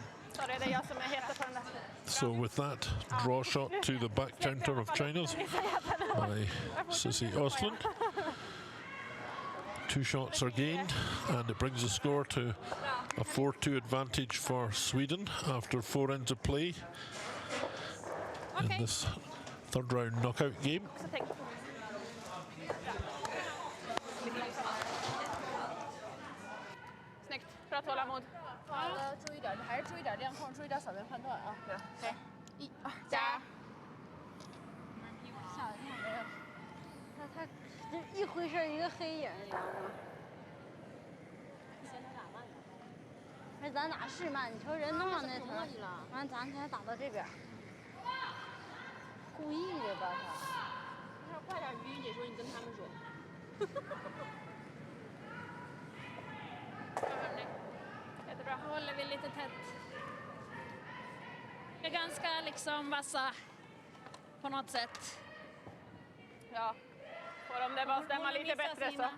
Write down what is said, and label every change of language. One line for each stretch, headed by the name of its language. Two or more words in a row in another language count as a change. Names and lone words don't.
English: So with that draw shot to the back counter of China's by Sigfridsson, 2 shots are gained, and it brings the score to a 4-2 advantage for Sweden after 4 ends of play in this 3rd round knockout game.
Swedish: Snyggt, bra tålamod.
Chinese: 注意点，还是注意点亮控，注意点扫边判断啊。对，1、2，加！吓得太没有，他就一回身一个黑影，你知道吗？哎，咱哪是慢？你瞅人弄上那头，完咱才打到这边，故意的吧他？快点语音解说，你跟他们说。
Swedish: Jättebra. Håller vi lite tätt. Vi är ganska liksom vassa på något sätt. Ja, får de det bara stämma lite bättre så.